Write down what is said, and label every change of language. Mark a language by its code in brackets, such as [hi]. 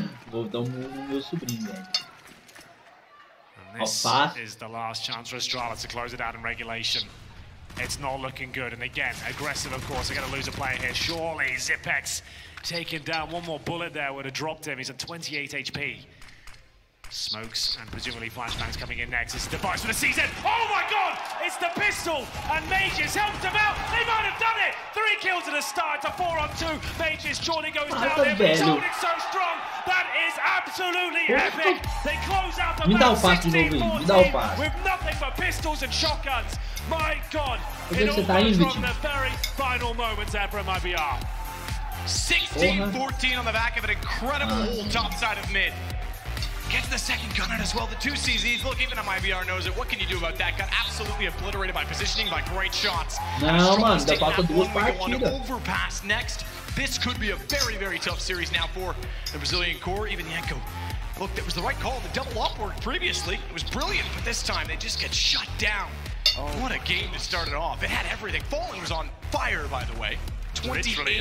[pt] Vou dar no meu sobrinho, velho. [en] And this is the last chance for Astralis to close it out in regulation. It's not looking good, and again, aggressive, of course. They're going to lose a player here. Surely, Zipex taken down. One more bullet there would have dropped him. He's at 28 HP. Smokes and presumably flashbangs coming in next. It's the device for the CZ. Oh my god! It's the pistol! And Mages helped him out! They might have done it! 3 kills at the start to 4 on 2. Mages surely goes down there, but he's holding so strong. That is absolutely epic! They close out the match 16-14 with nothing but pistols and shotguns. My god! It all comes from the very final moments there for MIBR. 16-14 on the back of an incredible hold top side of mid. Gets the second gun out as well. The 2 CZs, look, even MIBR knows it. What can you do about that? Got absolutely obliterated by positioning, by great shots. [pt] Não, mano, ainda falta 2 partidas. [en] Overpass next. This could be a very, very tough series now for the Brazilian core. Even Yanko. Look, that was the right call. The double up worked previously. It was brilliant, but this time they just get shut down. Oh, what a game to start it off. It had everything. Fallen was on fire, by the way. 28